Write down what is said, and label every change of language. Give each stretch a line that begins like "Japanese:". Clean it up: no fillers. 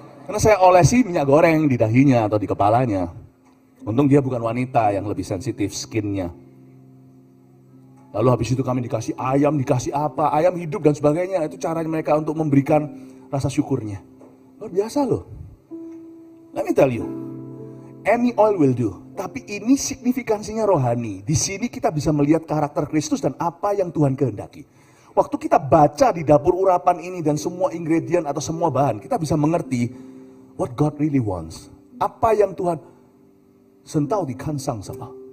Indonesian: Karena saya olesi minyak goreng di dahinya atau di kepalanya. Untung dia bukan wanita yang lebih sensitif skinnya. Lalu habis itu kami dikasih ayam, dikasih apa, ayam hidup dan sebagainya. Itu caranya mereka untuk memberikan rasa syukurnya. Luar biasa loh.
English: Let me tell you, any oil will do.
Indonesian: Tapi ini signifikansinya rohani. Di sini kita bisa melihat karakter Kristus dan apa yang Tuhan kehendaki. Waktu kita baca di dapur urapan ini dan semua ingredient atau semua bahan, kita bisa mengerti
English: what God really wants.
Indonesian: Apa yang Tuhan sentau di kansang sama.